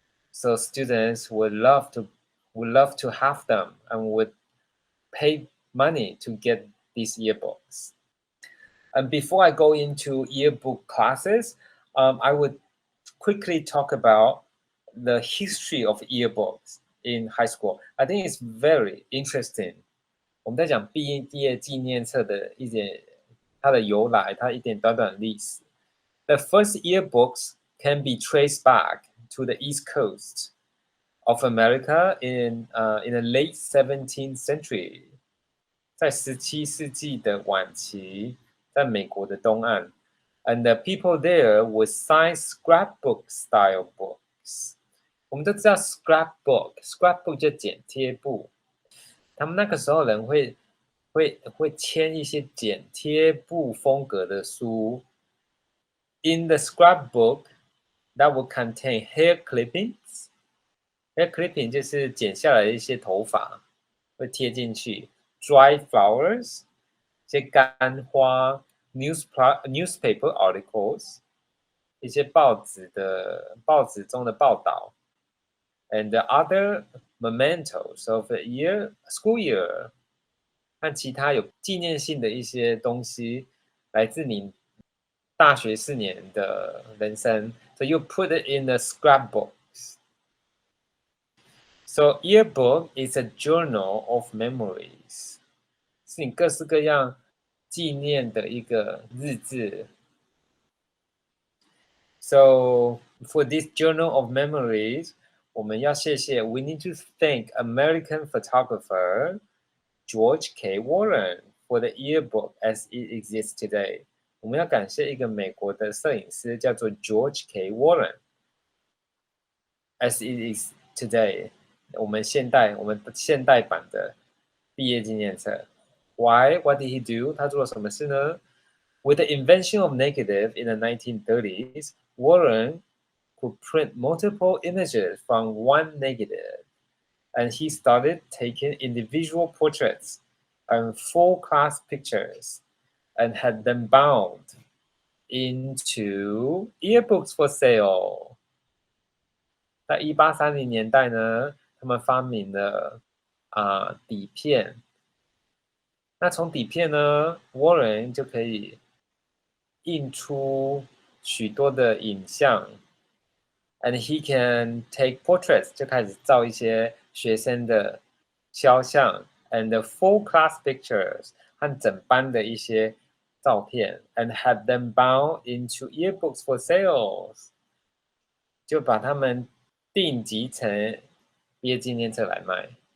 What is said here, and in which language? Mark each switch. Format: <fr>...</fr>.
<en>So students would love to have them and would pay money to get these yearbooks. And before I go into yearbook classes, I would quickly talk about the history of yearbooks in high school. I think it's very interesting.</en> <zh>我们在讲毕业纪念册的一点它的由来，它一点短短的历史。</zh> <en>The first yearbooks can be traced back to the East Coast of America in the late 17th century.</en> <zh>在17世紀的晚期，在美國的東岸</zh> <en>and the people there would sign scrapbook style books.</en> <zh>我們都知道 scrapbook 就剪貼簿他们那个时候人会签一些剪贴布风格的书。</zh> <en>In the scrapbook that would contain hair clippings.</en> <zh>Hair clipping 就是剪下来的一些头发，会贴进去。</zh> <en>Dry flowers</en> <zh>一些干花。</zh> <en>Newspaper articles</en> <zh>一些报纸中的报道。</zh> <en>And the other mementos of the school year</en> <zh>和其他有纪念性的一些东西，来自你大学4年的人生。</zh> <en>So you put it in the scrapbooks. So yearbook is a journal of memories.</en> <zh>是你各式各样纪念的一个日志。</zh> <en>So for this journal of memories,</en> <zh>我们要谢谢</zh> <en>we need to thank American photographer George K. Warren for the yearbook as it exists today.</en> <zh>我们要感谢一个美国的摄影师，叫做 George K.</zh> <en>Warren as it is today.</en> <zh>我们现代版的毕业纪念册。</zh> <en>Why? What did he do?</en> <zh>他做了什么事呢？</zh> <en>With the invention of negative in the 1930s, Warren could print multiple images from one negative, and he started taking individual portraits and full-class pictures and had them bound into yearbooks for sale.</en> <zh>在1830年代呢，他们发明了底片。那从底片呢 ，Warren 就可以印出许多的影像 ，</zh> <en>and he can take portraits</en> <zh>就开始照一些学生的肖像 ，</zh> <en>and the full class pictures</en> <zh>和整班的一些照片 ，</zh> <en>and had them bound into yearbooks for sales，</en> <zh>就把它们定集成毕业纪念册来卖。</zh>